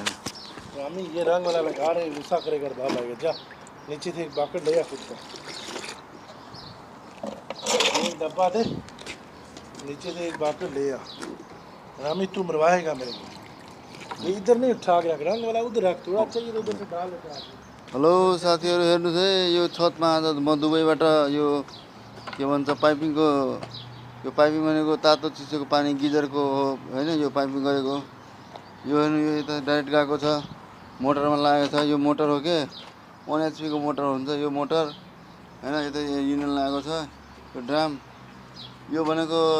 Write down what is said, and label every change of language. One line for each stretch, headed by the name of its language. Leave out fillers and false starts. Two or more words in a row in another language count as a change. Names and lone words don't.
Hindi: रामी ये रंग वाला लगा रहे गुस्सा करेगा बाप आएगा जा नीचे से एक बाकेट ले आ खुद का एक डब्बा दे नीचे से एक बाकेट ले आ रामी तू मरवाएगा मेरे को ये इधर नहीं उठा के रख रंग वाला उधर रख थोड़ा चाहिए तो उधर से डाल लेते हैं
Nepali: हेलो साथीहरु हेर्नुस् है यो छतमा आज म दुबईबाट यो के भन्छ पाइपिङको यो पाइपिङ भनेको तातो चिसोको पानी गिजरको हो हैन यो पाइपिङ गरेको यो हेर्नु यो यता डाइरेक्ट गएको छ मोटरमा लागेको छ यो मोटर हो के 1 HP को मोटर हुन्छ यो मोटर हैन यता युनियन लागेको छ यो ड्राम यो भनेको